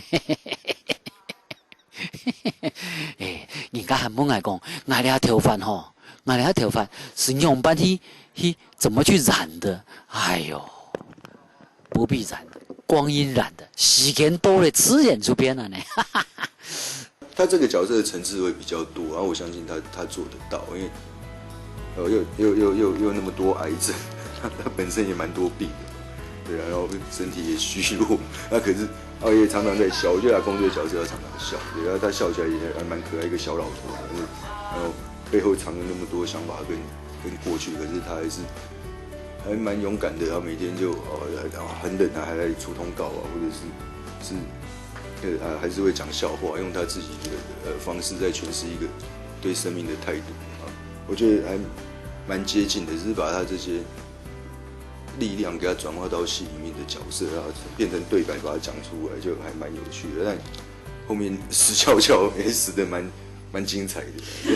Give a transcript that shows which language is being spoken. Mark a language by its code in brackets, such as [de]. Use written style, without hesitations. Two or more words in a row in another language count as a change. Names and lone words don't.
[zh] 人家很猛來講，我哋頭髮是用半去怎麼去染的？哎呦，不必染的，光陰染的，時間多了自然就變了呢。他這個角色的層次會比較多，然後我相信他做得到，因為又那麼多癌症，他本身也蠻多病的，對啊，然後身體也虛弱，那可是熬夜常常在笑，我覺得他工作的角色要常常笑，對啊，他笑起來也還蠻可愛，一個小老頭，然後背後藏了那麼多想法跟過去，可是他還蠻勇敢的，然後每天就很冷啊，還在出通告啊，或者是還是會講笑話，用他自己的方式在詮釋一個對生命的態度啊，我覺得還蠻接近的，只是把他這些力量給他轉化到戲裡面的角色，然後變成對白，把它講出來，就還蠻有趣的。但後面死翹翹也死得蠻精彩的。